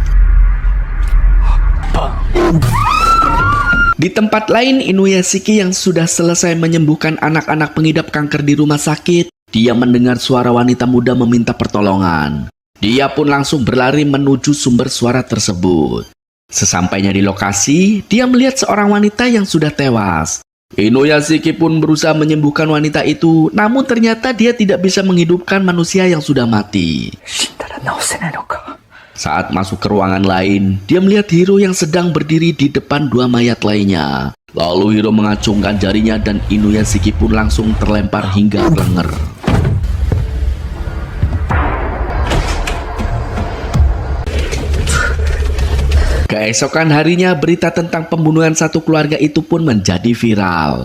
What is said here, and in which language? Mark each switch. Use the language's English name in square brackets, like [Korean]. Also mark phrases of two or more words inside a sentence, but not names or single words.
[Indonesian] Di tempat lain, Inuyashiki yang sudah selesai menyembuhkan anak-anak pengidap kanker di rumah sakit, dia mendengar suara wanita muda meminta pertolongan. Dia pun langsung berlari menuju sumber suara tersebut. Sesampainya di lokasi, dia melihat seorang wanita yang sudah tewas. Inuyashiki pun berusaha menyembuhkan wanita itu, namun ternyata dia tidak bisa menghidupkan manusia yang sudah mati. [Japanese] 死んだら治せないのか。 [Indonesian] Saat masuk ke ruangan lain, dia melihat Hiro yang sedang berdiri di depan dua mayat lainnya. Lalu Hiro mengacungkan jarinya dan Inuyashiki pun langsung terlempar hingga lenger. Keesokan harinya, berita tentang pembunuhan satu keluarga itu pun menjadi viral.